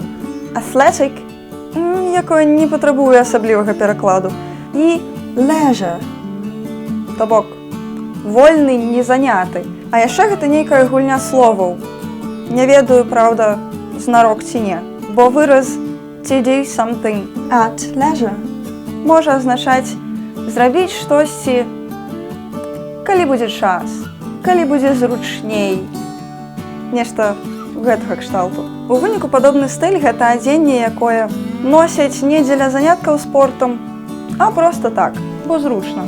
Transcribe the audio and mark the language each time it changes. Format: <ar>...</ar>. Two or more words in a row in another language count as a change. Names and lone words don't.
<be>Athletic, якое не патрабуе асаблівага перакладу, і leisure, то бок вольны, незаняты. А яшчэ гэта нейкая гульня словаў. Не ведаю, праўда, знарок ці не, бо выраз</be> <en>to do something at leisure</en> <be>можа азначаць зрабіць штосьці, калі будзе час, калі будзе зручней. Нешта гэтага кшталту. У выніку падобны стыль гэта адзенне, якое носяць не дзеля заняткаў спортам, а проста так, бо зручна.</be>